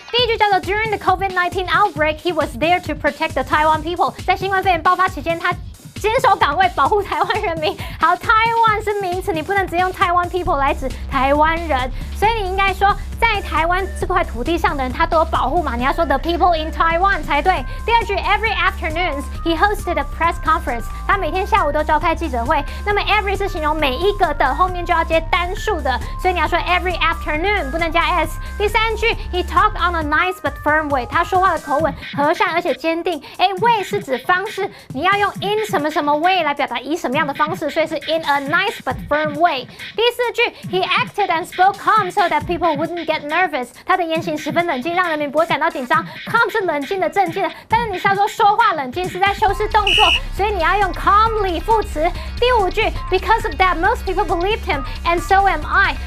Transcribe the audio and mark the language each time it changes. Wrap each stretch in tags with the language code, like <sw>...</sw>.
<zh>第一句叫做</zh> <en>During the COVID-19 outbreak, he was there to protect the Taiwan people.</en> <zh>在新冠肺炎爆发期间，他坚守岗位保护台湾人民。好，台湾是名词，你不能只用台湾 people 来指台湾人，所以你应该说在台湾这块土地上的人他都有保护嘛，你要说</zh> <en>the people in Taiwan</en> <zh>才对。第二句</zh> <en>Every afternoons he hosted a press conference.</en> <zh>他每天下午都召开记者会。那么 every 是形容每一个的，后面就要接单数的，所以你要说</zh> <en>every afternoon</en> <zh>不能加 s。第三句</zh> <en>he talked on a nice but firm way.</en> <zh>他说话的口吻和善而且坚定。way 是指方式，你要用 in 什么什么 way 来表达以什么样的方式，所以是</zh> <en>in a nice but firm way。</en> <zh>第四句</zh> <en>he acted and spoke calm so that people wouldn't get nervous.</en> <zh>他的言行十分冷静，让人民不会感到紧张。calm 是冷静的、镇静的，但是你是要说话冷静，是在修饰动作，所以你要用 calmly 副词。第五句</zh> <en>because of that most people believed him and so am I.</en>